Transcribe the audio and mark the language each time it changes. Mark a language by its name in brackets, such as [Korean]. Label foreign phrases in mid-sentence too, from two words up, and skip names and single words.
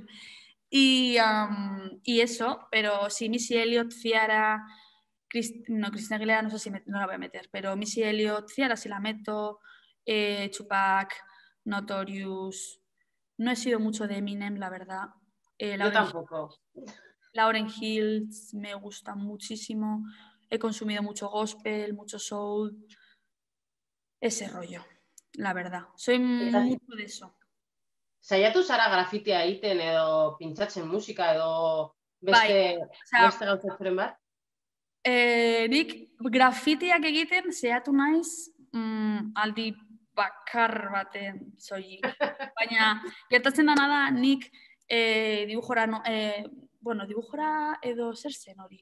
[Spanish] Y eso, pero sí, Missy Elliott, Ciara, Cristina Aguilera, no sé si no la voy a meter, pero Missy Elliott, Ciara sí la meto, Tupac, Notorious. No he sido mucho de Eminem, la verdad. Yo tampoco. Lauryn Hill me gusta muchísimo. He consumido mucho gospel, mucho soul. Ese rollo, la verdad. Soy mucho de eso. [Basque] Saiatu zara grafitia egiten edo pintzatzen musika edo beste gauzatzen bat? Nik grafitiak egiten saiatu naiz aldi bakar baten soilik. Baina gertatzen dena da nik dibujora, dibujora edo zer zen hori.